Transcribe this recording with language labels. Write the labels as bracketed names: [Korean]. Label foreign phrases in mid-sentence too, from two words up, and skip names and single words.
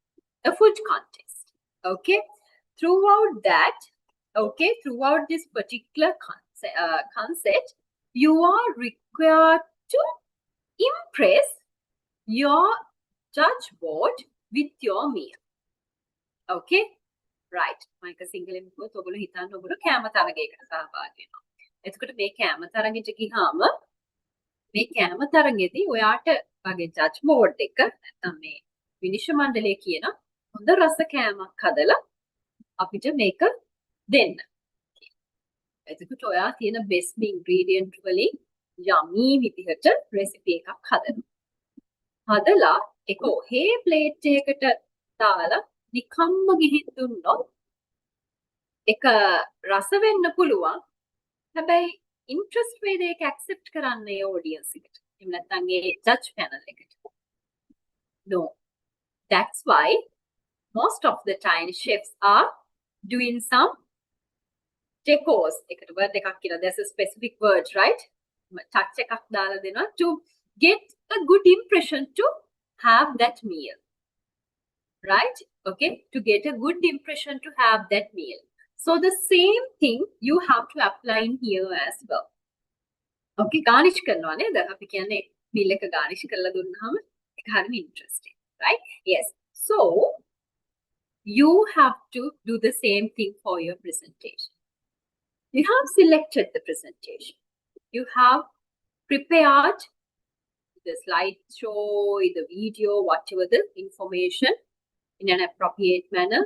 [English] Okay, throughout this particular concept, you are required to impress your judge board with your meal. Okay, right. [Sinhala] මම සිංහලෙන් කිව්වොත් ඔයගොල්ලෝ හිතන්න ඔයගොල්ලෝ කැම තරගයකට සහභාගී වෙනවා. එතකොට මේ කැම තරගෙට ගියාම මේ කැම තරගෙදී ඔයාට වගේ [English] judge board [Sinhala] එක නැත්නම් මේ විනිශ්චය මණ්ඩලය කියන හොඳ රස කෑමක් හදලා අපිට මේක දෙන්න. එතකොට ඔයා තියෙන [English] best ingredient [Sinhala] වලින් yummy විදිහට recipe එකක් හදනවා. හදලා ඒක ඔහේ plate එකකට දාලා නිකම්ම ගිහින් දුන්නොත් ඒක රස වෙන්න පුළුවන්. හැබැයි interest වේද ඒක accept කරන්න ඒ audience එකට. එහෙම නැත්නම් ඒ [English] judge panel [Sinhala] එකට. [English] No. That's why most of the time chefs are doing some decors. [Sinhala] එකට word එකක් කියලා. [English] There's a specific word, right? Touch [Sinhala] එකක් දාලා දෙනවා [English] to get a good impression to have that meal. Right? Okay? To get a good impression to have that meal. So the same thing you have to apply in here as well. [Sinhala] Okay, garnish කරනවා නේද? අපි කියන්නේ meal එක garnish කරලා දුන්නාම ඒක හරිම [English] interesting, right? Yes. So you have to do the same thing for your presentation. You have selected the presentation. You have prepared the slideshow, the video, whatever the information in an appropriate manner.